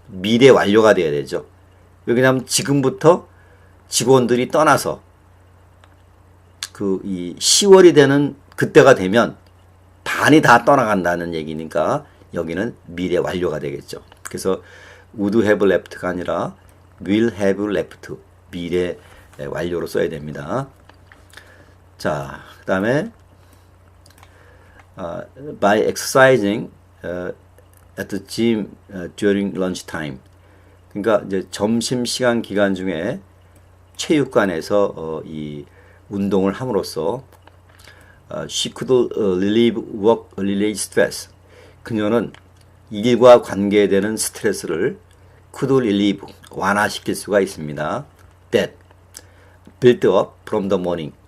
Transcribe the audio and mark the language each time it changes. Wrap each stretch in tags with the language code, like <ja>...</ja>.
<ko>미래 완료가 돼야 되죠. 왜냐하면 지금부터 직원들이 떠나서 그 이 10월이 되는 그때가 되면 반이 다 떠나간다는 얘기니까 여기는 미래 완료가 되겠죠. 그래서</ko> <en>would have left</en> <ko>가 아니라</ko> <en>will have left,</en> <ko>미래 완료로 써야 됩니다. 자, 그 다음에</ko> <en>by exercising at the gym during lunch time.</en> <ko>그러니까 이제 점심시간 기간 중에 체육관에서 이 운동을 함으로써</ko> <en>she could relieve work-related stress.</en> <ko>그녀는 일과 관계되는 스트레스를</ko> <en>could relieve,</en> <ko>완화시킬 수가 있습니다.</ko> <en>That built up from the morning.</en>